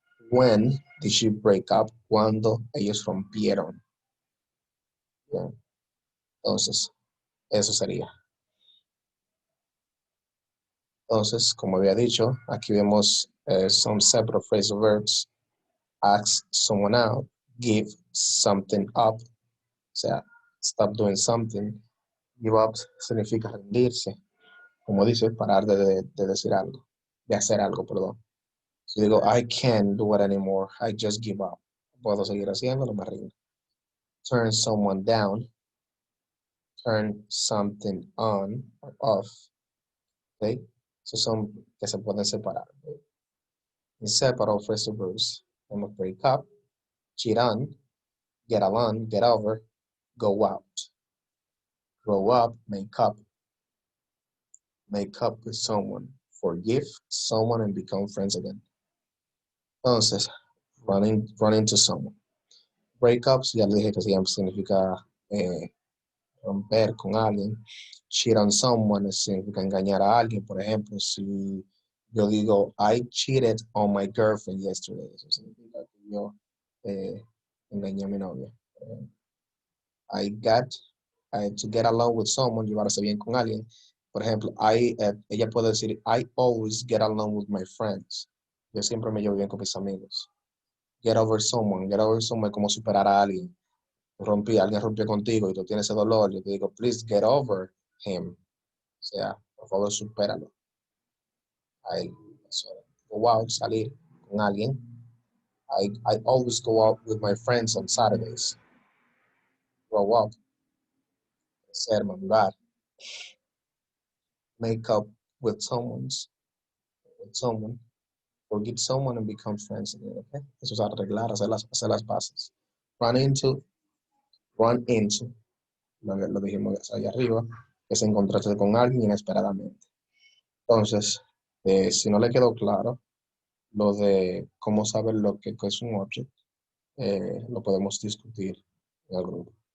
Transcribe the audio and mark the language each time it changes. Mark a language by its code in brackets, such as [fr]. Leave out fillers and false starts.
[en] When did she break up? [es] Cuando ellos rompieron. Bien. Entonces, eso sería. Entonces, como había dicho, aquí vemos [en] some separate phrasal verbs. Ask someone out, give something up, o sea, stop doing something. [es] Give up significa rendirse. Como dice, parar de decir algo, de hacer algo, perdón. [en] Si digo, I can't do it anymore, I just give up. [es] Puedo seguir haciéndolo, me rindo. [en] Turn someone down, turn something on or off. ¿Okay? [es] Esos son que se pueden separar. [en] ¿Okay? Inseparable phrasal verbs. [es] Vamos [en] break up, cheat on, get along, get over, go out. Grow up, make up with someone, forgive someone and become friends again. [es] Entonces, run into someone. Breakups, ya le dije que significa romper con alguien. Cheat on someone significa engañar a alguien. Por ejemplo, si yo digo, [en] I cheated on my girlfriend yesterday, [es] eso significa que yo engañé a mi novia. [en] I got to get along with someone, [es] llevarse bien con alguien. Por ejemplo, ella puede decir, [en] I always get along with my friends. [es] Yo siempre me llevo bien con mis amigos. [en] Get over someone [es] como superar a alguien. Alguien rompió contigo y tú tienes ese dolor. Yo te digo, [en] please get over him. [es] O sea, por favor, supéralo. Go out, salir con alguien. [en] I always go out with my friends on Saturdays. grow up, [es] ser, madurar, [en] make up with someone, forget someone and become friends again, okay? [es] Eso es arreglar, hacer las paces. [en] Run into, run into, [es] lo dijimos allá arriba, es encontrarse con alguien inesperadamente. Entonces, si no le quedó claro lo de cómo saber lo que es un object, lo podemos discutir en el grupo.